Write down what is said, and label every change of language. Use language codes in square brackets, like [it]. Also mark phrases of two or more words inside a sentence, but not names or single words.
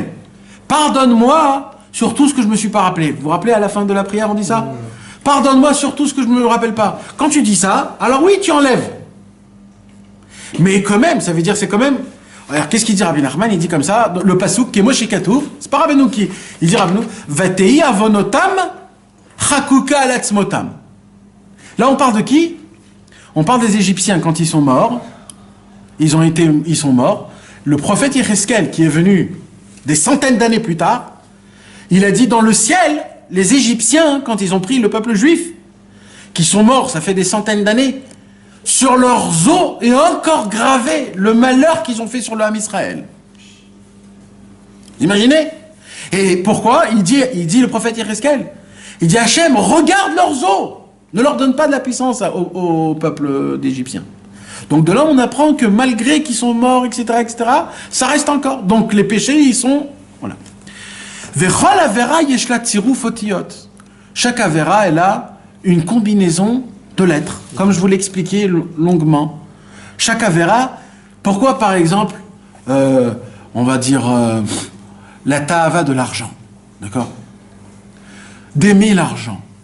[fr] Pardonne-moi sur tout ce que je ne me suis pas rappelé. » Vous vous rappelez, à la fin de la prière, on dit ça? Pardonne-moi surtout ce que je ne me rappelle pas. Quand tu dis ça, alors oui, tu enlèves. Mais quand même, ça veut dire c'est quand même... Alors, qu'est-ce qu'il dit Rabbi Nachman? Il dit comme ça, le pasouk qui est Moshe Katouf, c'est pas Rabbeinu qui... Il dit Rabbeinu, [he] ותהי עונותם חקוקה על עצמותם. [fr] Là, on parle de qui? On parle des Égyptiens quand ils sont morts. Ils sont morts. Le prophète Yecheskel, qui est venu des centaines d'années plus tard, il a dit dans le ciel, les Égyptiens, quand ils ont pris le peuple juif, qui sont morts, ça fait des centaines d'années, sur leurs os est encore gravé le malheur qu'ils ont fait sur le [he] עם ישראל. [fr] Imaginez? Et pourquoi? Il dit le prophète Yecheskel, il dit Hachem, regarde leurs os, ne leur donne pas de la puissance au peuple d'Égyptiens. Donc de là, on apprend que malgré qu'ils sont morts, etc., ça reste encore. Donc les péchés, ils sont... Voilà. [he] וכל עבירה יש לה צירוף אותיות. [fr] Chaque avera, elle a une combinaison de lettres, comme je vous l'ai expliqué longuement. Chaque avera, pourquoi par exemple, on va dire la ta'ava de l'argent, d'accord? D'aimer l'argent.